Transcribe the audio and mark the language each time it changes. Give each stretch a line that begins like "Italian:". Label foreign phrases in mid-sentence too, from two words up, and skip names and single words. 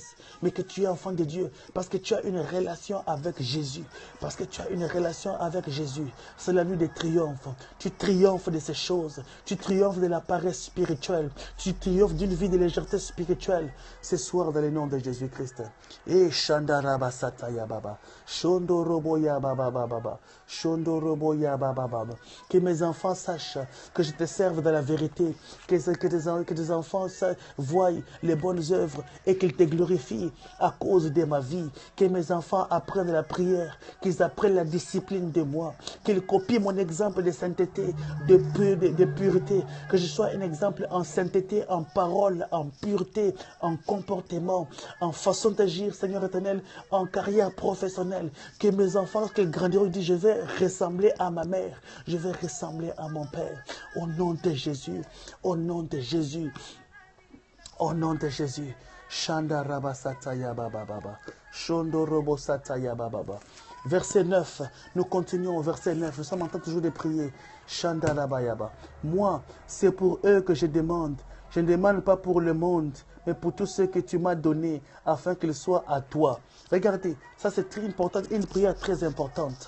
French: Mais que tu es enfant de Dieu parce que tu as une relation avec Jésus. Parce que tu as une relation avec Jésus. C'est la nuit de triomphe. Tu triomphes de ces choses. Tu triomphes de la paresse spirituelle. Tu triomphes d'une vie de légèreté spirituelle. Ce soir, dans le nom de Jésus-Christ. Et Shandaraba Sataya Baba. Shondoroboya Baba Baba. Shondoroboya Baba Baba. Que mes enfants sachent que je te serve dans la vérité. Que tes enfants voient les bonnes œuvres et qu'ils te glorifient à cause de ma vie. Que mes enfants apprennent la prière, qu'ils apprennent la discipline de moi, qu'ils copient mon exemple de sainteté, de pureté, que je sois un exemple en sainteté, en parole, en pureté, en comportement, en façon d'agir, Seigneur éternel, en carrière professionnelle. Que mes enfants, lorsqu'ils grandiront, disent, je vais ressembler à ma mère, je vais ressembler à mon père. Au nom de Jésus, au nom de Jésus. Au nom de Jésus. Shanda Rabba Sataya Baba Baba. Shondo Robo Sataya Baba Baba. Verset 9. Nous continuons au verset 9. Nous sommes en train toujours de prier. Shanda Rabba Yaba. Moi, c'est pour eux que je demande. Je ne demande pas pour le monde, mais pour tous ceux que tu m'as donnés, afin qu'ils soient à toi. Regardez, ça c'est très important, une prière très importante.